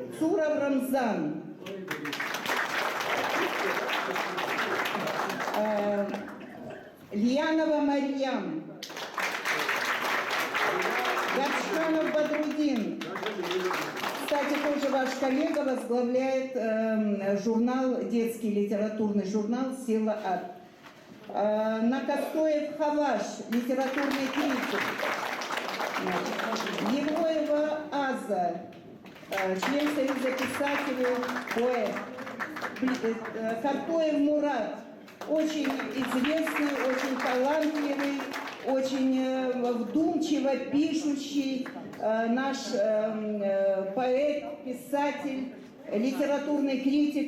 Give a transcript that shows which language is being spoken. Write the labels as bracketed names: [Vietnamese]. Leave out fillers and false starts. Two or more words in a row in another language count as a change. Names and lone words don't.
[Russian] Цуров Рамзан, Льянова Марьям, Гатшанов Бадрудин. Кстати, тоже ваш коллега возглавляет журнал, детский литературный журнал «Сила Ад». Накостоев Хаваш, литературный критик. Евроева Аза, член Союза писателей, поэт. Картоев Мурат, очень известный, очень талантливый, очень вдумчиво пишущий наш поэт, писатель, литературный критик.